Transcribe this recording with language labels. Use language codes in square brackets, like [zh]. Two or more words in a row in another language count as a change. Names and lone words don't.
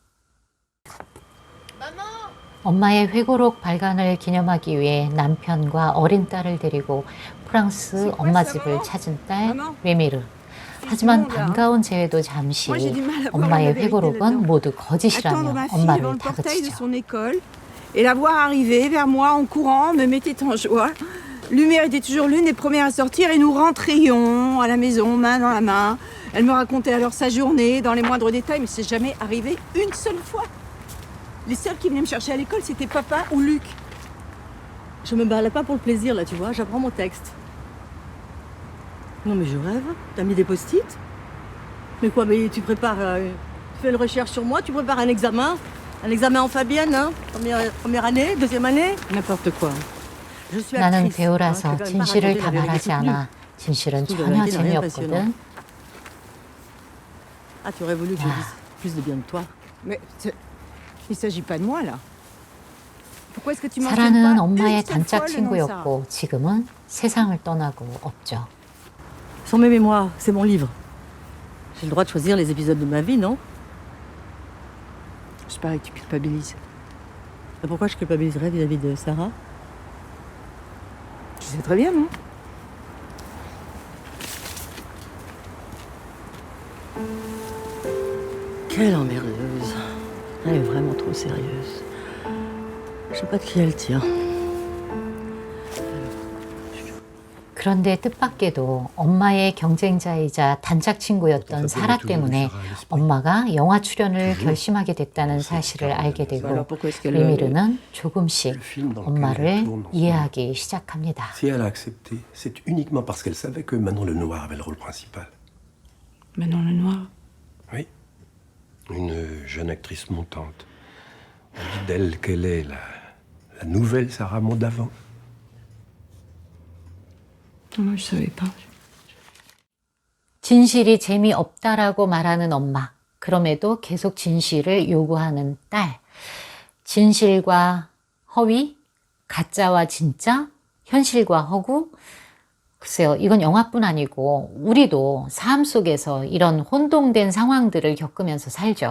[ko] 엄마의 회고록 발간을 기념하기 위해 남편과 어린 딸을 데리고 프랑스 엄마 집을 찾은 딸 레미르. 하지만 반가운 재회도 잠시 엄마의 회고록은 모두 거짓이라며 엄마를 다그치죠. [fr] Et la voir arriver vers moi en courant me mettait en joie. Lumière était toujours l'une des premières à sortir et nous rentrions à la maison, main dans la main. Elle me racontait alors sa journée dans les moindres détails, mais c'est jamais arrivé une seule fois. Les seuls qui venaient me chercher à l'école, c'était papa ou Luc. Je me balade pas pour le plaisir, là, tu vois, j'apprends mon texte. Non, mais je rêve. T'as mis des post-it? Mais quoi, mais tu prépares... tu fais une recherche sur moi, tu prépares un examen en Fabienne, hein? Première année, deuxième année? N'importe quoi. Je suis [ko] 나는 [fr] actrice. [ko] 배우라서 진실을 다 말하지 않아. 진실은 전혀 재미없거든. [fr] Ah, tu aurais voulu que je dise plus de bien de toi. Mais il s'agit pas de moi là. Pourquoi est-ce que tu m'en [ko] 사라는 엄마의 단짝 친구였고 지금은 세상을 떠나고 없죠. [fr] Sans mes mémoires, c'est mon livre. J'ai le droit de choisir les épisodes de ma vie, non? C'est pareil, tu culpabilises. Et pourquoi je culpabiliserais vis-à-vis de Sarah? Tu sais très bien, non? Quelle emmerdeuse. Elle est vraiment trop sérieuse. Je sais pas de qui elle tient. [ko] 그런데 뜻밖에도 엄마의 경쟁자이자 단짝 친구였던 사라 때문에 엄마가 영화 출연을 결심하게 됐다는 사실을 알게 되고 레미르는 조금씩 엄마를 이해하기 시작합니다. [fr] Si elle a accepté, c'est uniquement parce qu'elle savait que Manon Lenoir avait le rôle principal. Manon Lenoir. Oui. Une jeune actrice montante. On dit d'elle qu'elle est la nouvelle Sarah Mondavant. Moi, je savais pas. [ko] 진실이 재미없다라고 말하는 엄마. 그럼에도 계속 진실을 요구하는 딸. 진실과 허위, 가짜와 진짜, 현실과 허구. 글쎄요, 이건 영화뿐 아니고 우리도 삶 속에서 이런 혼동된 상황들을 겪으면서 살죠.